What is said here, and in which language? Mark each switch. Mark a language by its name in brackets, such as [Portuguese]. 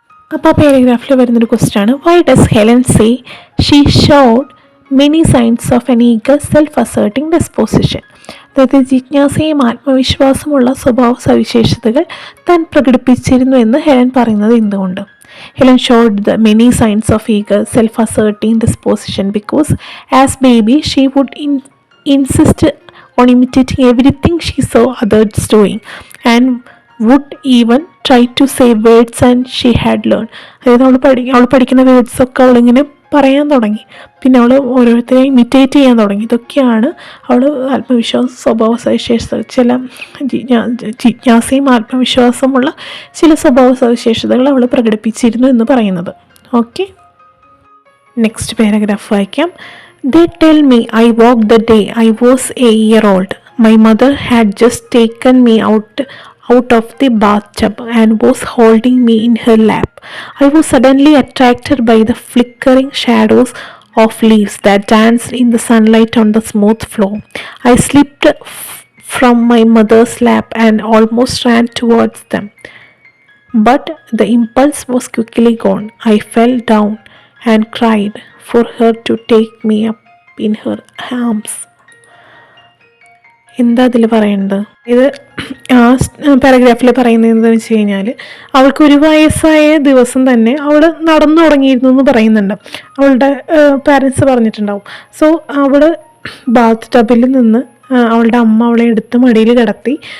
[Malayalam] അപ്പോൾ ആ പാരഗ്രാഫിൽ വരുന്നൊരു ക്വസ്റ്റ്യനാണ്, [English] Why does Helen say she showed many signs of an eager self asserting disposition? [Malayalam] അതായത് ജിജ്ഞാസയും ആത്മവിശ്വാസമുള്ള സ്വഭാവ സവിശേഷതകൾ താൻ പ്രകടിപ്പിച്ചിരുന്നു എന്ന് ഹെലൻ പറയുന്നത് എന്തുകൊണ്ട്? [English] Helen showed the many signs of eager, self-asserting disposition because, as baby, she would insist on imitating everything she saw others doing, and would even try to say words and she had learned. [Malayalam] അതായത് അവൾ പഠിക്കുന്ന വേർഡ്സൊക്കെ അവളിങ്ങനെ പറയാൻ തുടങ്ങി. പിന്നെ അവൾ ഓരോരുത്തരെ imitate ചെയ്യാൻ തുടങ്ങി. ഇതൊക്കെയാണ് അവൾ ആത്മവിശ്വാസ സ്വഭാവ സവിശേഷത, ചില ജിജ്ഞാസയും ആത്മവിശ്വാസമുള്ള ചില സ്വഭാവ സവിശേഷതകൾ അവൾ പ്രകടിപ്പിച്ചിരുന്നു എന്ന് പറയുന്നത്. ഓക്കെ, നെക്സ്റ്റ് പാരഗ്രാഫ് വായിക്കാം. [English] They tell me I walked the day I was a year old. My mother had just taken me out of the bathtub and was holding me in her lap. I was suddenly attracted by the flickering shadows of leaves that danced in the sunlight on the smooth floor. I slipped from my mother's lap and almost ran towards them. But the impulse was quickly gone. I fell down and cried for her to take me up in her arms. [Malayalam] എന്താ അതിൽ പറയുന്നത്? ഇത് ആ പാരഗ്രാഫിൽ പറയുന്നത് എന്താണെന്ന് വെച്ച് കഴിഞ്ഞാൽ, അവൾക്ക് 1 വയസ്സായ ദിവസം തന്നെ അവൾ നടന്നു തുടങ്ങിയിരുന്നു എന്ന് പറയുന്നുണ്ട്. അവളുടെ പാരൻസ് പറഞ്ഞിട്ടുണ്ടാവും. സോ അവൾ ബാത്ത് ടബിൽ നിന്ന് അവളുടെ അമ്മ അവളെ എടുത്ത് മടിയിൽ കിടത്തി.